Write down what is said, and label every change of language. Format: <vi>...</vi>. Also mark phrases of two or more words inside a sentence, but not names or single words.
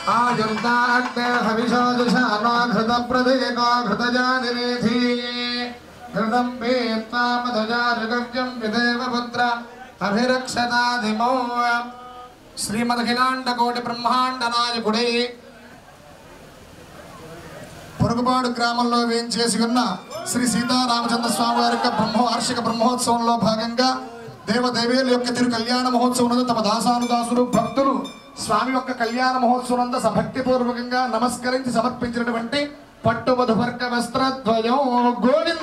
<sa>युर्दाग्ने हविषोजुषानो घृतप्रदेको घृतजानिरेधि घृतं पीत्वा मधुजारुगव्यं विदेवपुत्र अभिरक्षताधिमो श्रीमदखिलाण्डकोटि ब्रह्माण्ड नायकुडे</sa> <te>పొరుగుపాడు గ్రామంలో వేయించేసి ఉన్న శ్రీ సీతారామచంద్ర స్వామి వారి యొక్క వార్షిక బ్రహ్మోత్సవంలో భాగంగా దేవదేవేల యొక్క తిరు కళ్యాణ మహోత్సవం తమ దాసానుదాసులు భక్తులు స్వామి యొక్క కళ్యాణ మహోత్సవం భక్తిపూర్వకంగా నమస్కరించి సమర్పించినటువంటి పట్టు మధువర్గ వస్త్రద్వయం గోవింద.</te>